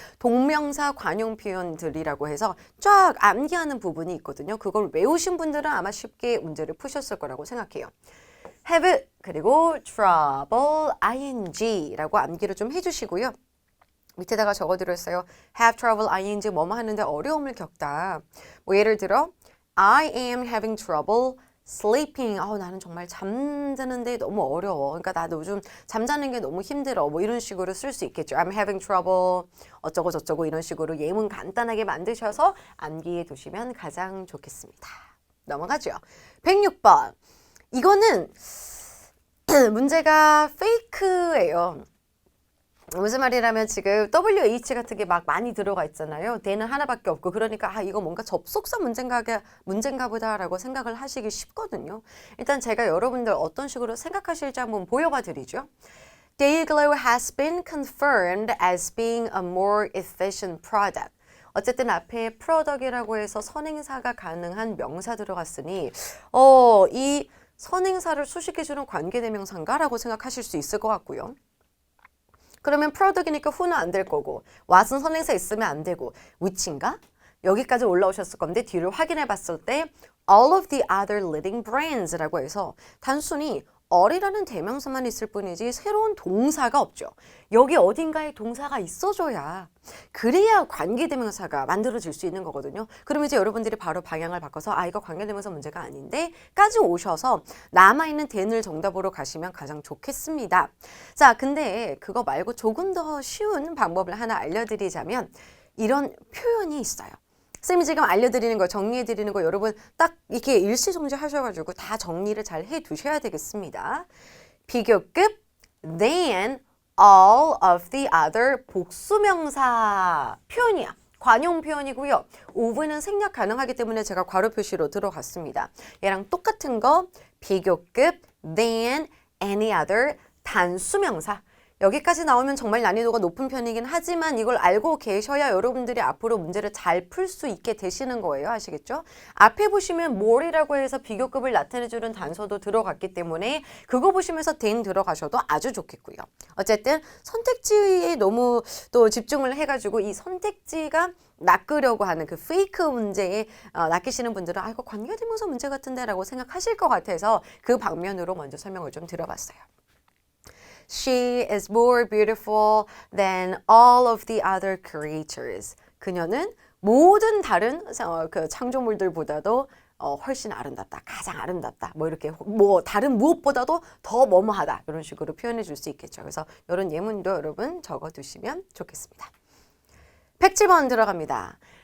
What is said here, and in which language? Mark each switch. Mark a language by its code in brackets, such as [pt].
[ko] 동명사 관용 표현들이라고 해서 쫙 암기하는 부분이 있거든요. 그걸 외우신 분들은 아마 쉽게 문제를 푸셨을 거라고 생각해요. have 그리고 trouble ing라고 암기를 좀 해주시고요. 밑에다가 적어드렸어요. have trouble ing 뭐뭐 하는데 어려움을 겪다. 뭐 예를 들어 [en] I am having trouble sleeping. [ko] 나는 정말 잠드는데 너무 어려워. 그러니까 나도 요즘 잠자는 게 너무 힘들어. 뭐 이런 식으로 쓸 수 있겠죠. [en] I'm having trouble [ko] 어쩌고 저쩌고 이런 식으로 예문 간단하게 만드셔서 암기해 두시면 가장 좋겠습니다. 넘어가죠. 106번. 이거는 문제가 fake예요. 무슨 말이라면 지금 WH 같은 게 막 많이 들어가 있잖아요. 대는 하나밖에 없고 그러니까 이거 뭔가 접속사 문제인가 보다라고 생각을 하시기 쉽거든요. 일단 제가 여러분들 어떤 식으로 생각하실지 한번 보여봐 드리죠. [en] Dayglow has been confirmed as being a more efficient product. [ko] 어쨌든 앞에 product이라고 해서 선행사가 가능한 명사 들어갔으니 이 선행사를 수식해주는 관계대명사인가? 라고 생각하실 수 있을 것 같고요. 그러면 product이니까 who는 안 될 거고 what은 선행사 있으면 안 되고 which인가? 여기까지 올라오셨을 건데 뒤를 확인해 봤을 때 [en] all of the other leading brands [ko] 라고 해서 단순히 all이라는 대명사만 있을 뿐이지 새로운 동사가 없죠. 여기 어딘가에 동사가 있어줘야 그래야 관계대명사가 만들어질 수 있는 거거든요. 그럼 이제 여러분들이 바로 방향을 바꿔서 이거 관계대명사 문제가 아닌데 까지 오셔서 남아있는 then을 정답으로 가시면 가장 좋겠습니다. 자, 근데 그거 말고 조금 더 쉬운 방법을 하나 알려드리자면 이런 표현이 있어요. 쌤이 지금 알려드리는 거, 정리해드리는 거 여러분 딱 이렇게 일시정지 하셔가지고 다 정리를 잘 해두셔야 되겠습니다. 비교급 than all of the other 복수명사 표현이야. 관용 표현이고요. of는 생략 가능하기 때문에 제가 괄호 표시로 들어갔습니다. 얘랑 똑같은 거 비교급 than any other 단수명사. 여기까지 나오면 정말 난이도가 높은 편이긴 하지만 이걸 알고 계셔야 여러분들이 앞으로 문제를 잘 풀 수 있게 되시는 거예요. 아시겠죠? 앞에 보시면 more이라고 해서 비교급을 나타내주는 단서도 들어갔기 때문에 그거 보시면서 than 들어가셔도 아주 좋겠고요. 어쨌든 선택지에 너무 또 집중을 해가지고 이 선택지가 낚으려고 하는 그 페이크 문제에 낚이시는 분들은 이거 관계대명사 문제 같은데 라고 생각하실 것 같아서 그 방면으로 먼저 설명을 좀 드려봤어요. [en] She is more beautiful than all of the other creatures. [ko] 그녀는 모든 다른 그 창조물들보다도 훨씬 아름답다, 가장 아름답다, 뭐 이렇게 다른 무엇보다도 더 뭐뭐하다 이런 식으로 표현해 줄 수 있겠죠. 그래서 이런 예문도 여러분 적어 두시면 좋겠습니다. 107번 들어갑니다.